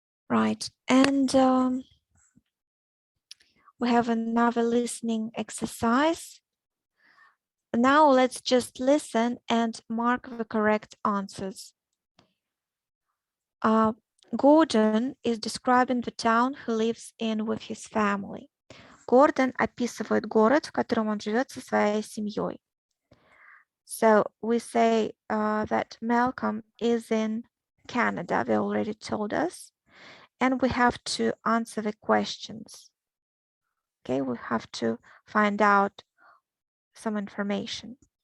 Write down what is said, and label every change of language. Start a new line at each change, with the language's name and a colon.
English: Right, and we have another listening exercise. Now let's just listen and mark the correct answers. Gordon is describing the town he lives in with his family.
Russian: Гордон описывает город, в котором он живет со своей семьей.
English: So we say that Malcolm is in Canada. They already told us. And we have to answer the questions. Okay, we have to find out some information.